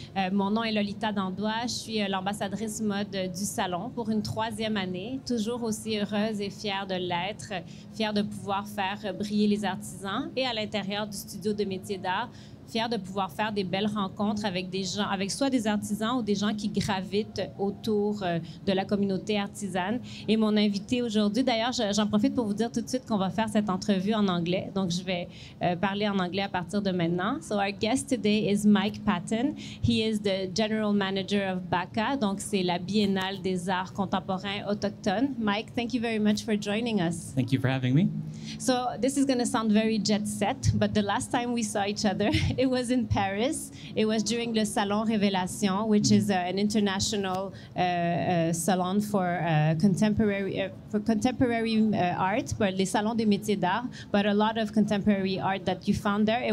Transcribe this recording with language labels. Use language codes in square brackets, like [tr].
[fr] Mon nom est Lolitta Dandoy, je suis l'ambassadrice mode du salon pour une 3e année, toujours aussi heureuse et fière de l'être, fière de pouvoir faire briller les artisans et à l'intérieur du studio de métiers d'art, fière de pouvoir faire des belles rencontres avec des gens, avec soit des artisans ou des gens qui gravitent autour de la communauté artisane. Et mon invité aujourd'hui, d'ailleurs, j'en profite pour vous dire tout de suite qu'on va faire cette entrevue en anglais. Donc, je vais parler en anglais à partir de maintenant. [en] So, our guest today is Mike Patten. He is the General Manager of BACA. [fr] Donc, c'est la Biennale des arts contemporains autochtones. [en] Mike, thank you very much for joining us. Thank you for having me. So, this is going to sound very jet set, but the last time we saw each other, it was in Paris. It was during le Salon Révélation, which is an international salon for contemporary art, but [fr] les salons des métiers d'art, [en] but a lot of contemporary art that you found there.